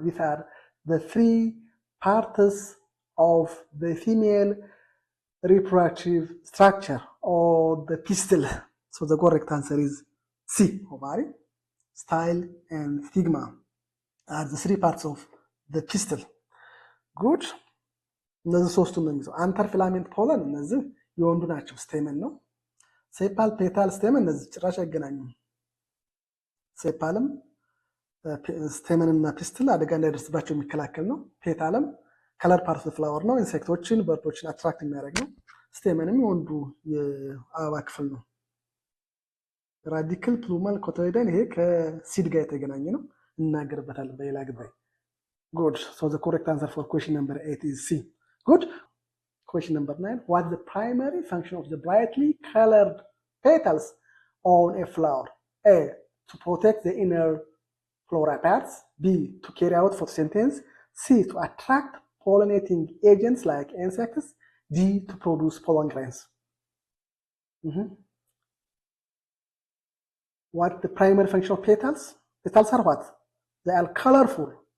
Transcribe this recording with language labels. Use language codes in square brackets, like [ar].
[en] These are the 3 parts of the female reproductive structure or the pistil. So the correct answer is C. Ovary, style and stigma are the 3 parts of the pistil. [am] ጉድ እነዚህ ሶስቱን ነው የሚይዘው። አንተር ፊላሜንት ፖለን እነዚህ የወንዱ ናቸው፣ ስቴመን ነው። ሴፓል፣ ፔታል፣ ስቴመን እነዚህ ጭራሽ አይገናኙም። ሴፓልም ስቴመን እና ፒስትል አደጋ እንዳይደርስባቸው የሚከላከል ነው። ፔታልም ከለር ፓርት ኦፍ ፍላወር ነው፣ ኢንሴክቶችን በርዶችን አትራክት የሚያደርግ ነው። ስቴመንም የወንዱ የአበባ ክፍል ነው። ራዲክል፣ ፕሉማል፣ ኮቶይደን ይሄ ከሲድ ጋር የተገናኘ ነው፣ እናገርበታለን በሌላ ጊዜ። [en] ጉድ ሶ ዘ ኮሬክት አንሰር ፎር ኩዌሽን ነምበር 8 ኢዝ ሲ። ጉድ question number 9, what is the primary function of the brightly colored petals on a flower? A, to protect the inner flora parts. B, to carry out photosynthesis. C, to attract pollinating agents like insects. D, to produce pollen grains. What the primary function of petals? Petals are what? They are colorful.